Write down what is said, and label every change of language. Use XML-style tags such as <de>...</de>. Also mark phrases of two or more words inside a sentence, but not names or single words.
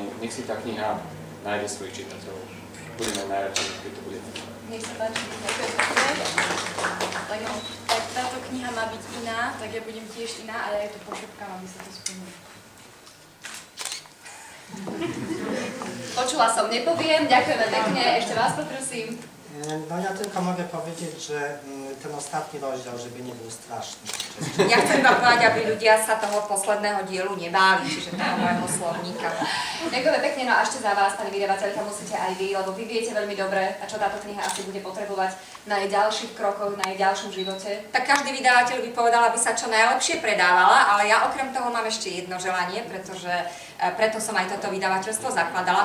<sk>Nech si tá kniha nájde svojich čitateľov. Budeme najradšej, keď to bude. Nech sa páči. Ďakujem pekne. Tak táto kniha má byť iná, tak ja budem tiež iná a ja jej to pošepkám, aby sa to splnilo. Počula som, nepoviem. Ďakujeme pekne. Ešte vás poprosím.</sk> <pl>No ja tylko mogę powiedzieć, że ten ostatni rozdział, żeby nie był straszny.</pl> <sk>Ja chcem vám povedať, aby ľudia sa toho posledného dielu nebáli, čiže toho môjho slovníka. Ďakujeme pekne, no a ešte za vás, pani vydavateľka, musíte aj vy, lebo vy viete veľmi dobre, a čo táto kniha asi bude potrebovať na jej ďalších krokoch, na jej ďalšom živote. Tak každý vydavateľ by povedal, aby sa čo najlepšie predávala, ale ja okrem toho mám ešte jedno želanie, pretože preto som aj toto vydavateľstvo zakladala.</sk>